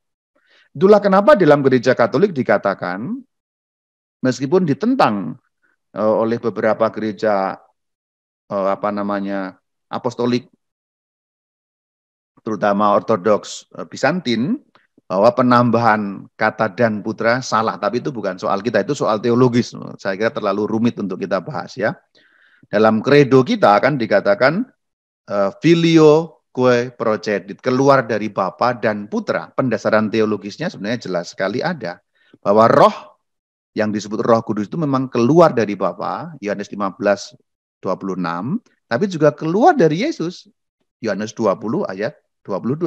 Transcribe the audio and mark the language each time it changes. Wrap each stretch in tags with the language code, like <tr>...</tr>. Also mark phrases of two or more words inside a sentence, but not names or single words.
<id>Itulah kenapa dalam gereja Katolik dikatakan meskipun ditentang oleh beberapa gereja apostolik, terutama Ortodoks Bizantin, bahwa penambahan kata dan putra salah, tapi itu bukan soal kita, itu soal teologis. Saya kira terlalu rumit untuk kita bahas ya. Dalam kredo kita kan dikatakan</id> <la>filio kue procedit,</la> <id>keluar dari Bapa dan Putra. Pendasaran teologisnya sebenarnya jelas sekali ada. Bahwa roh yang disebut Roh Kudus itu memang keluar dari Bapa, Yohanes 15:26, tapi juga keluar dari Yesus, Yohanes 20 ayat 22.</id>